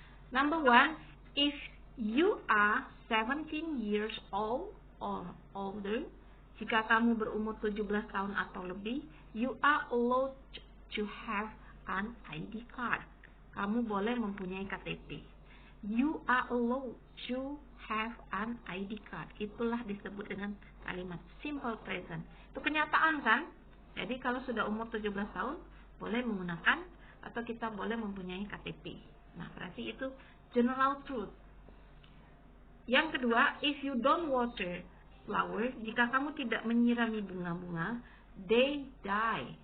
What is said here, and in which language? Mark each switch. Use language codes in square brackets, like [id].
[en] Number one, if you are 17 years old or older, [id] jika kamu berumur 17 tahun atau lebih, [en] you are allowed to have an ID card. [id] Kamu boleh mempunyai KTP. [en] You are allowed to have an ID card. [id] Itulah disebut dengan kalimat simple present. Itu kenyataan kan? Jadi kalau sudah umur 17 tahun, boleh menggunakan atau kita boleh mempunyai KTP. Nah, berarti itu general truth. Yang kedua, [en] if you don't water flower, [id] jika kamu tidak menyirami bunga-bunga, [en] they die.